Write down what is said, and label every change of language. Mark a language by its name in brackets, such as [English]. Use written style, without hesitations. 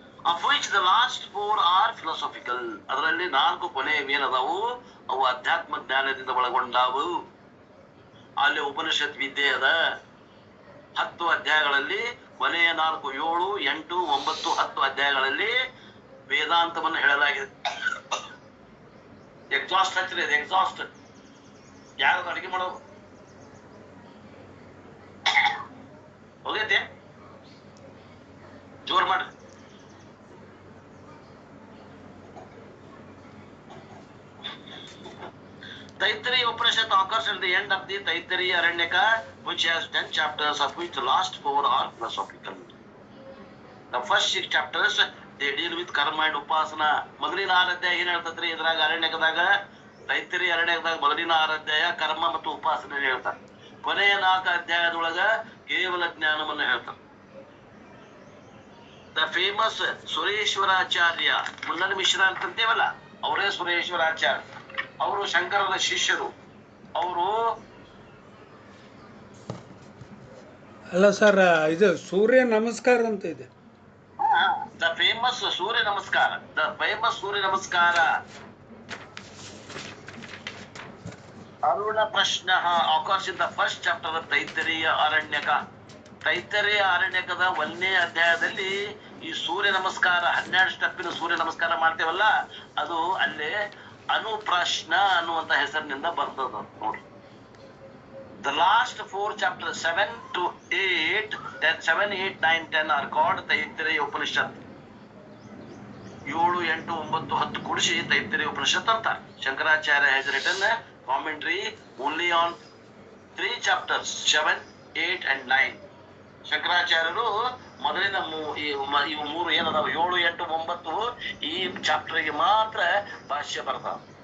[English] Of which the last 4 are philosophical. [Kannada] ಅದರಲ್ಲಿ 4 ಕೊನೆಯವೇನದಾವು ಅವು ಅಧ್ಯಾತ್ಮ ಜ್ಞಾನದಿಂದ ಒಳಗೊಂಡಾವು. ಅಲ್ಲಿ ಉಪನಿಷತ್ ವಿದ್ಯೆ ಅದ. 10 ಅಧ್ಯಾಯಗಳಲ್ಲಿ ಕೊನೆಯ 4, 7, 8, 9, 10 ಅಧ್ಯಾಯಗಳಲ್ಲಿ ವೇದಾಂತವನ್ನು ಹೇಳಲಾಗಿದೆ. ಎಕ್ಸಾಸ್ಟ್ ಹಚ್ಚಿರಿ, ಎಕ್ಸಾಸ್ಟ್ ಯಾರು ಅಡಿಗೆ ಮಾಡೋದು ಹೋಗೈತೆ, ಜೋರ್ ಮಾಡ್ರಿ. [English] Taittiriya Upanishad occurs at the end of the Taittiriya Aranyaka, which has 10 chapters, of which the last 4 are philosophical. The first 6 chapters they deal with karma and upasana. [Kannada] ಮೊದಲಿನ 6 ಅಧ್ಯಾಯ ಏನ್ ಹೇಳ್ತತ್ರಿ ಇದ್ರಾಗ ಅರಣ್ಯಕದಾಗ, ತೈತ್ತರಿ ಅರಣ್ಯಕದಾಗ ಮೊದಲಿನ 6 ಅಧ್ಯಾಯ ಕರ್ಮ ಮತ್ತು ಉಪಾಸನೆ ಹೇಳ್ತಾರೆ. ಕೊನೆಯ 4 ಅಧ್ಯಾಯದೊಳಗ ಕೇವಲ ಜ್ಞಾನವನ್ನ ಹೇಳ್ತಾರೆ. [English] the famous [Kannada] ಸುರೇಶ್ವರಾಚಾರ್ಯ, ಮುನ್ನನ ಮಿಶ್ರ ಅಂತಂತೇವಲ್ಲ, ಅವರೇ ಸುರೇಶ್ವರಾಚಾರ್ಯ. ಅವರು ಶಂಕರನ ಶಿಷ್ಯರು. ಅವರು ಅಲ್ಲ ಸರ್, ಇದು ಸೂರ್ಯ ನಮಸ್ಕಾರ ಅಂತ ಇದೆ. [English] The famous Surya Namaskar, the famous Surya Namaskar. Aruna Prashna occurs in the first chapter of Taittiriya Aranyaka. [Kannada] ತೈತ್ತರೀಯ ಅರಣ್ಯಕದ 1ನೇ ಅಧ್ಯಾಯದಲ್ಲಿ ಈ ಸೂರ್ಯ ನಮಸ್ಕಾರ 12 ಸ್ಟೆಪ್ಪಿನ ಸೂರ್ಯ ನಮಸ್ಕಾರ ಮಾಡ್ತೇವಲ್ಲ, ಅದು ಅಲ್ಲೇ ಅನುಪ್ರಶ್ನ ಅನ್ನುವಂತ ಹೆಸರಿನಿಂದ ಬರ್ತದ ನೋಡ್ರಿ. [English] The last 4 chapters 7 to 8, 7, 8, 9, 10 are called Taittiriya Upanishad. [Kannada] 7, 8, 9, 10 ಕೂಡಿಸಿ ತೈತ್ತರೀಯ ಉಪನಿಷತ್ ಅಂತ. Shankaracharya [English] has written a commentary only on 3 chapters 7, 8 and 9. [Kannada] ಶಂಕರಾಚಾರ್ಯರು ಮೊದಲಿನ ಇವು 3 ಏನದಾವ 7, 8, 9 ಈ ಚಾಪ್ಟರ್ಗೆ ಮಾತ್ರ ಭಾಷ್ಯ ಬರ್ತಾವ.